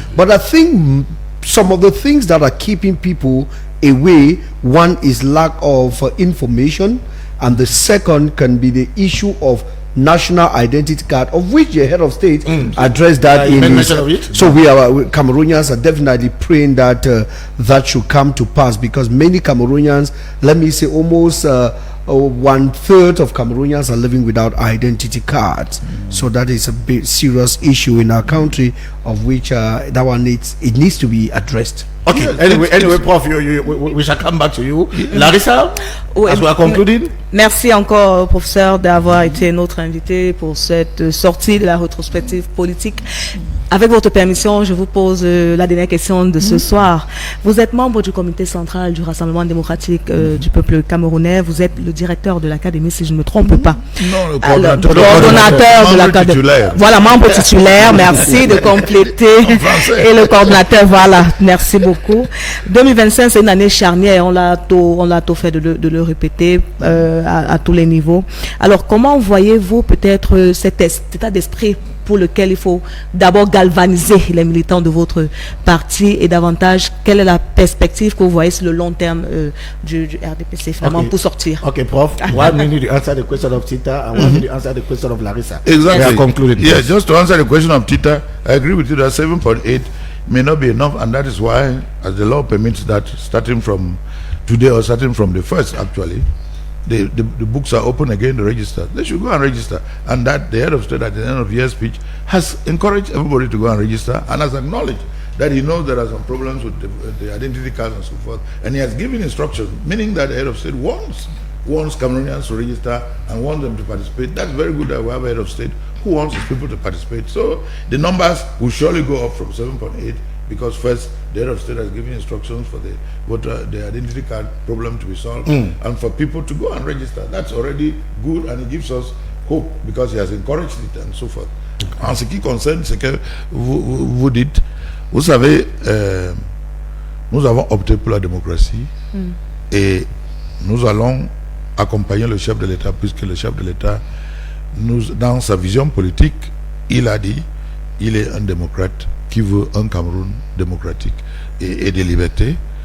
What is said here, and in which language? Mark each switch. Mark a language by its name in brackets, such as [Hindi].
[English] But I think some of the things that are keeping people away, one is lack of information, and the second can be the issue of national identity card, of which the head of state addressed that in his, so we Cameroonians are definitely praying that that should come to pass, because many Cameroonians, let me say almost 1/3 of Cameroonians are living without identity cards. So that is a big serious issue in our country, of which that one needs to be addressed. Okay. Anyway, Prof, we shall come back to you. Larissa, as we are concluding. [French] Merci encore, professeur, d'avoir été notre invité pour cette sortie de la rétrospective politique. Avec votre permission, je vous pose la dernière question de ce soir. Vous êtes membre du comité central du Rassemblement démocratique du peuple camerounais. Vous êtes le directeur de l'académie, si je ne me trompe pas. Non, le coordonnateur de l'académie. Voilà, membre titulaire. Merci de compléter. Et le coordonnateur, voilà. Merci beaucoup. 2025, c'est une année charnière. On l'a tôt fait de le répéter à tous les niveaux. Alors, comment voyez-vous peut-être cet état d'esprit pour lequel il faut d'abord galvaniser les militants de votre parti et davantage, quelle est la perspective que vous voyez sur le long terme du RDPC finalement pour sortir? [English] Okay, Prof. 1 minute to answer the question of Tita and 1 minute to answer the question of Larissa. Exactly. We are concluding. Yeah, just to answer the question of Tita, I agree with you that 7.8 may not be enough, and that is why, as the law permits that, starting from today or starting from the first, actually, the books are open again to register. They should go and register, and that the head of state at the end of the year speech has encouraged everybody to go and register and has acknowledged that he knows there are some problems with the identity cards and so forth, and he has given instructions, meaning that the head of state wants Cameroonians to register and wants them to participate. That's very good that we have a head of state who wants his people to participate. So the numbers will surely go up from 7.8 because first the head of state has given instructions for the identity card problem to be solved and for people to go and register. That's already good, and it gives us hope because he has encouraged it and so forth. [French] En ce qui concerne ce que vous dites, vous savez, nous avons opté pour la démocratie et nous allons accompagner le chef de l'État, puisque le chef de l'État, dans sa vision politique, il a dit il est un démocrate qui veut un Cameroun démocratique et de liberté.